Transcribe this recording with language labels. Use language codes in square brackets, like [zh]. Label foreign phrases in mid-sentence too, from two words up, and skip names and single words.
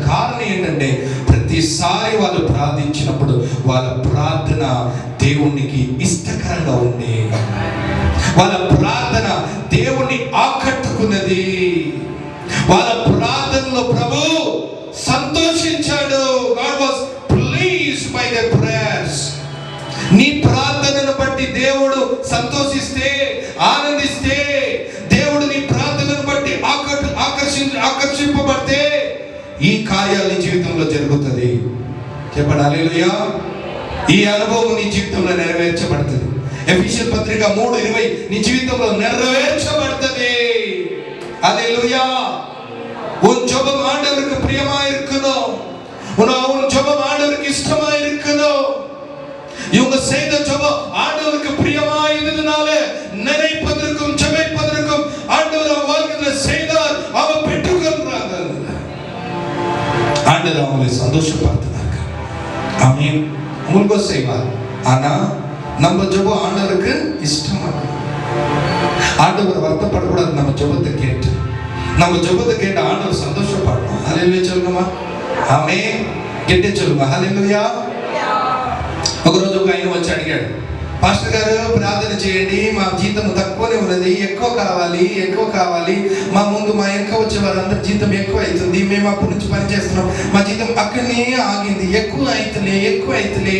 [te] కారణం ఏంటంటే ప్రతిసారి వాళ్ళు ప్రార్థించినప్పుడు వాళ్ళ ప్రార్థన దేవునికి ఇష్టకరంగా ఉంది. వాళ్ళ ప్రార్థన దేవుణ్ణి ఆకట్టుకున్నది. వాళ్ళ ప్రార్థనలో ప్రభు సంతోషించాడు. [en] God was pleased by their prayers. [te] నీ ప్రార్థనను బట్టి దేవుడు సంతోషిస్తే, ఆనందిస్తే, దేవుడు నీ ప్రార్థనను బట్టి ఆకర్షింపబడితే ఈ కార్యాలు నీ జీవితంలో జరుగుతుంది. చెప్పండి హల్లెలూయా. ఈ అనుభవం నీ జీవితంలో నెరవేర్చబడుతుంది. ఎఫెసీయుల పత్రిక 3:20 నీ జీవితంలో నెరవేర్చబడుతుంది. [ta] ஹல்லேலூயா. உன் ஜெபம் ஆண்டவருக்கு பிரியமா இருக்கணும். உன் ஜெபம் ஆண்டவருக்கு இஷ்டமா இருக்கணும். இவங்க செய்த ஜெபம் ஆண்டவருக்கு பிரியமா இருந்ததனால நினைப்பதற்கும் ஜெபிப்பதற்கும் ஆண்டவர் வாழ்க்கையில செய்தார். அவர் பெற்றுக்கொண்டார். ஆண்டவர் அவங்களை சந்தோஷப்படுத்தினார். ஆமென். உங்களுக்கு செய்வார். ஆனா நம்ம ஜெபம் ஆண்டவருக்கு இஷ்டமா ஆண்டவர் வருத்தப்படக்கூடாது. நம்ம ஜெபத்தை கேட்டு ஆண்டவர் சந்தோஷப்படணும். ஹல்லேலூயா சொல்லுங்கம்மா. [te] ఆమేన్. గట్టిగా சொல்லுங்க హల్లెలూయా. ఒకరోజు ఒక ఆయన వచ్చి అడిగాడు, పాస్టర్ గారు ప్రార్థన చేయండి, మా జీతం తక్కువనే ఉన్నది, ఎక్కువ కావాలి. మా ముందు మా వెనక వచ్చే వారందరూ జీతం ఎక్కువ అవుతుంది, మేము అప్పటి నుంచి పని చేస్తున్నాం, మా జీతం అక్కడనే ఆగింది, ఎక్కువ అవుతులే.